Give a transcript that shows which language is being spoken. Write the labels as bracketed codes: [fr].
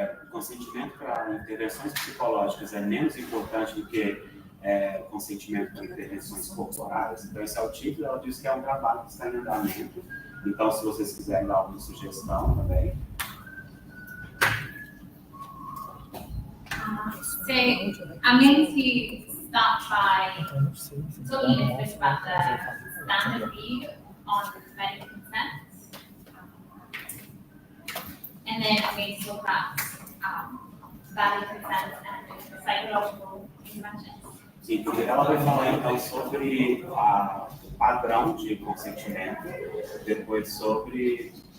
[pt] Consentimento para intervenções psicológicas é menos importante do que consentimento para intervenções corporais. Então, esse é o título. Ela diz que é um trabalho que está em andamento. Então, se vocês quiserem dar alguma sugestão também. [en] So I'm going to start by talking a little bit about the standard view on medical consent. And then I'm going to talk about valid consent and psychological interventions. [pt] Sim, ela vai falar então sobre o padrão de consentimento, depois sobre